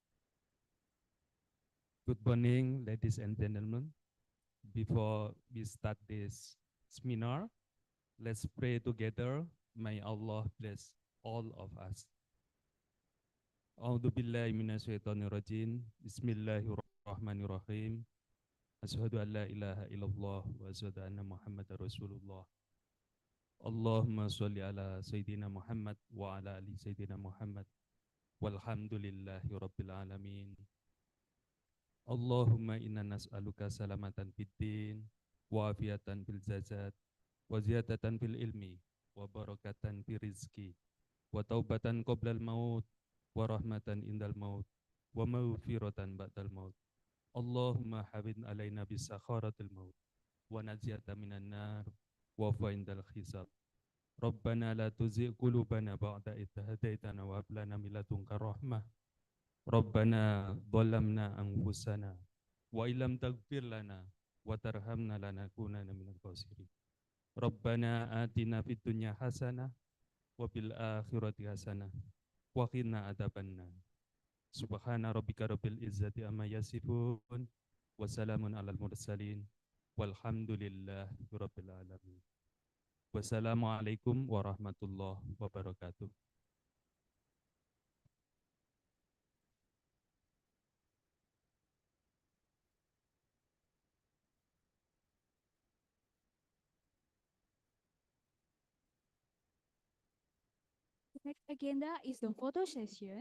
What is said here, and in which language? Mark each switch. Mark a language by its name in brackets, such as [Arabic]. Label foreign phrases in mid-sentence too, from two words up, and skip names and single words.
[English] Good morning, ladies and gentlemen. Before we start this seminar, let's pray together. May Allah bless all of us. [Arabic] أعوذ بالله من الشيطان الرجيم. بسم الله الرحمن الرحيم. أشهد أن لا إله إلا الله وأشهد أن محمدا رسول الله. اللهم صل على سيدنا محمد وعلى آل سيدنا محمد wa ala ali Sayyidina Muhammad. والحمد لله رب العالمين. اللهم إنا نسألك سلامة في الدين وعافية في الجسد وزيادة في العلم وبركة في الرزق وتوبة قبل الموت ورحمة عند الموت ومغفرة بعد الموت. اللهم هون علينا بسكرات الموت ونجاة من النار وفعند الحساب. ربنا لا تزغ قلوبنا بعد إذ هديتنا وهب لنا من لدنك رحمة. ربنا ظلمنا أنفسنا وإن لم تغفر لنا وترحمنا لنكونن من الخاسرين. ربنا آتنا في الدنيا حسنة وفي الآخرة حسنة وقنا عذاب النار. سبحان ربك رب العزة عما يصفون وسلام على المرسلين والحمد لله رب العالمين. والسلام عليكم ورحمة الله وبركاته. [English] The next agenda is the photo session.